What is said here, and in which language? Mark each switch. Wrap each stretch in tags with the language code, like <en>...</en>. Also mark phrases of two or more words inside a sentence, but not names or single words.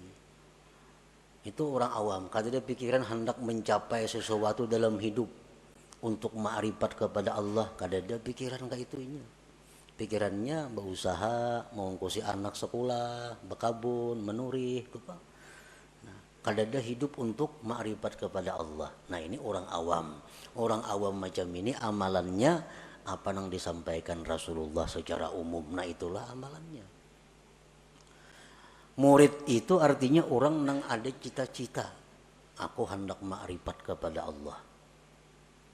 <id>Itu orang awam, kada ada pikiran hendak mencapai sesuatu dalam hidup untuk ma'rifat kepada Allah, kada ada pikiran kayak itunya.</id> <bjn>Pikirannya berusaha mengungkusi anak sekolah, berkabun, menurih, apa?</bjn> <id>Kada ada hidup untuk ma'rifat kepada Allah. Nah, ini orang awam. Orang awam macam ini amalannya apa yang disampaikan Rasulullah secara umum. Nah, itulah amalannya. Murid itu artinya orang yang ada cita-cita, aku hendak ma'rifat kepada Allah.</id>